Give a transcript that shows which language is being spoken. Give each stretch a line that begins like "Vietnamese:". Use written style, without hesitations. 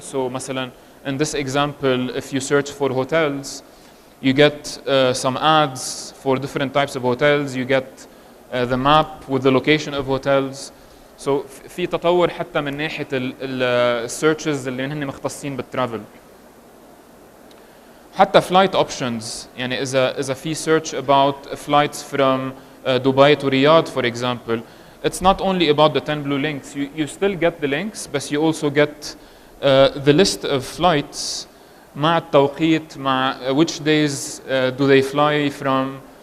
English: So مثلا in this example, if you search for hotels, you get some ads for different types of hotels. You get the map with the location of hotels.
Arabic: So في تطور حتى من ناحية السيرشز اللي هن مختصين بالترافل.
English: حتى flight options.
Arabic: يعني إذا في
English: search about flights from Dubai to Riyadh, for example, it's not only about the 10 blue links. You still get the links, but you also get the list of flights
Arabic: مع التوقيت، مع
English: which days do they fly from